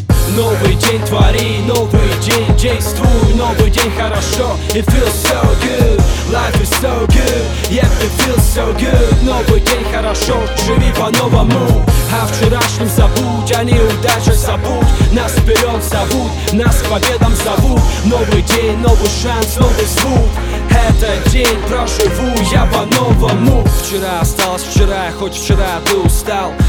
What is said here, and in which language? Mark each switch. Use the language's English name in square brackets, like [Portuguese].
[Russian] Новый день твори, новый день действуй. Новый день хорошо, [English] it feels so good. Life is so good, yeah, it feels so good. [Russian] Новый день хорошо, живи по-новому. А вчерашним забудь, а неудача забудь. Нас вперед зовут, нас к победам зовут. Новый день, новый шанс, новый звук. Этот день проживу я по-новому. Вчера осталось вчера, хоть вчера ты устал.